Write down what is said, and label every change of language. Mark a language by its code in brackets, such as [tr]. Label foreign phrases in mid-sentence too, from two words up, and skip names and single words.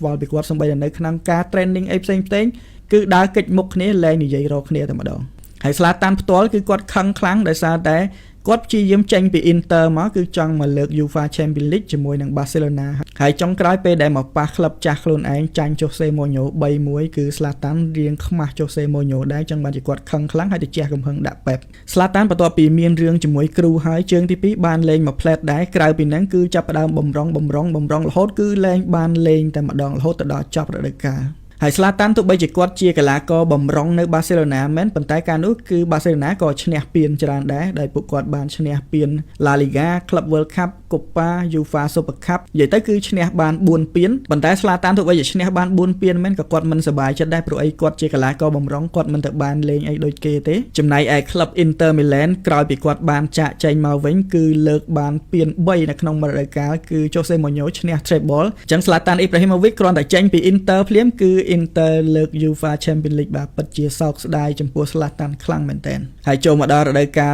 [km] ល់ពីគាត់សូម្បីតែនៅក្នុងការ training អីផ្សេងៗគឺដើរកិច្ចមុខគ្នាលែងនិយាយរកគ្នាតែម្ដងហើយ Zlatan ផ្ទាល់គឺគាត់ខឹងខ្លាំងដោយសារតែគាត់ព្យាយាមចេញពី Inter មកគឺចង់មកលើក UEFA Champions League ជាមួយនឹង Barcelona ហើយចុងក្រោយពេលដែលមកប៉ះក្លឹបចាស់ខ្លួនឯងចាញ់ Jose Mourinho 3-1 គឺ Zlatan រៀងខ្មាស់ Jose Mourinho ដែរចឹងបានជាគាត់ខឹងខ្លាំងហើយទៅជះកំហឹងដាក់ Pep Zlatan បន្ទាប់ពីមានរឿងជាមួយគ្រូហើយជើងទី2បានលេង មកផ្លែតដែរក្រៅពីហ្នឹងគឺចាប់ផ្ដើមបំរុងរហូតគឺលែងបានលេងតែម្ដងរហូតទៅដល់ចប់រដូវកាលហើយ Zlatan ទោះបីជាគាត់ជាកីឡាករបំរុងនៅ Barcelona មែនប៉ុន្តែកាលនោះគឺ Barcelona ក៏ឈ្នះពានច្រើនដែរដោយពួកគាត់បានឈ្នះពាន La Liga Club World Cup Copa UEFA Super Cup និយាយទៅគឺឈ្នះ បាន4ពានប៉ុន្តែ Zlatan ទោះបីជាឈ្នះបាន4ពានមែនក៏គាត់មិនសប្បាយចិត្តដែរព្រោះអីគាត់ជាកីឡាករបំរុងគាត់មិនទៅបានលេងអីដូចគេទេចំណែកឯ Club Inter Milan ក្រោយពីគាត់បានចាក់ចែងមកវិញគឺលើកបានពាន3នៅក្នុងរដូវ កាលគឺ Jose Mourinho ឈ្នះ treble អញ្ចឹង Zlatan Ibrahimovic គ្រាន់តែចេញពី Inter ភ្លាមគឺ Inter លើក UEFA Champions League បាទពិតជាសោកស្ដាយចំពោះ Zlatan ខ្លាំងមែនទែនហើយចូលមកដល់រដូវកាល